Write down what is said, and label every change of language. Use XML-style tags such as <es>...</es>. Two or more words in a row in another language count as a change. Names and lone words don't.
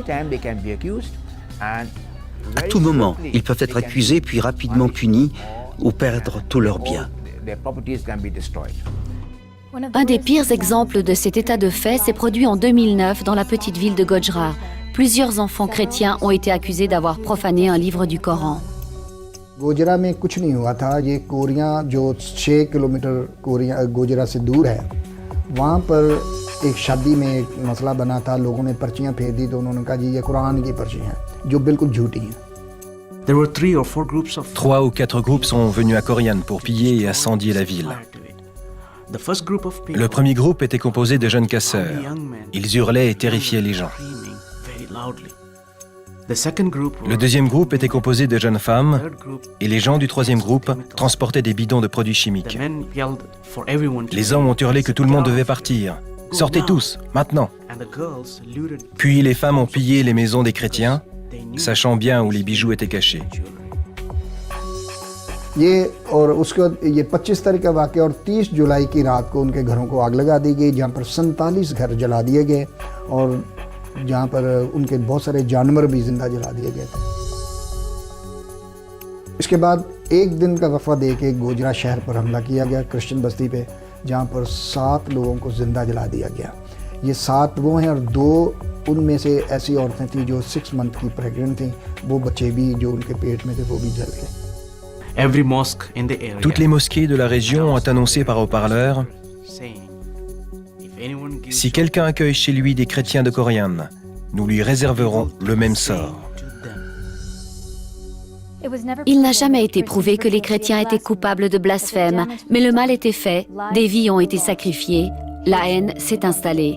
<fr>À tout moment, ils peuvent être accusés puis rapidement punis ou perdre tous leurs biens. Un des pires exemples de cet état de fait s'est produit en 2009 dans la petite ville de Gojra. Plusieurs enfants chrétiens ont été accusés d'avoir profané un livre du Coran.</fr> <ur>گوجرہ میں کچھ نہیں ہوا تھا۔ یہ کوریاں جو 6 کلومیٹر گوجرہ سے دور ہے، وہاں پر ایک شادی میں ایک مسئلہ بنا تھا. لوگوں نے پرچیاں پھینک دی تو انہوں نے کہا جی یہ قرآن کی پرچی ہیں، جو بالکل جھوٹی ہیں.</ur> <fr>Trois ou quatre groupes sont venus à Corian pour piller et incendier la ville. Le premier groupe était composé de jeunes casseurs. Ils hurlaient et terrifiaient les gens. Le deuxième groupe était composé de jeunes femmes et les gens du troisième groupe transportaient des bidons de produits chimiques. Les hommes ont hurlé que tout le monde devait partir. Sortez tous, maintenant. Puis les femmes ont pillé les maisons des chrétiens, sachant bien où les bijoux étaient cachés.</fr> <ur>یہ اور اس کے بعد یہ 25 تاریخ کا واقعہ اور 30 جولائی کی رات کو ان کے گھروں کو آگ لگا دی گئی، جہاں پر 47 گھر جلا دیے گئے اور جہاں پر ان کے بہت سارے جانور بھی زندہ جلا دیے گئے تھے. اس کے بعد ایک دن کا وفا دے کے گوجرہ شہر پر حملہ کیا گیا، کرسچین بستی پے، جہاں پر 7 لوگوں کو زندہ جلا دیا گیا. یہ 7 وہ ہیں اور 2 ان میں سے ایسی عورتیں تھیں جو 6 منتھ کی پریگننٹ تھیں. وہ بچے بھی جو ان کے پیٹ میں تھے وہ بھی جل گئے.</ur> <fr>Toutes les mosquées de la région ont annoncé par haut-parleur: si quelqu'un accueille chez lui des chrétiens de Corian, nous lui réserverons le même sort. Il n'a jamais été prouvé que les chrétiens étaient coupables de blasphème, mais le mal était fait, des vies ont été sacrifiées, la haine s'est installée.</fr>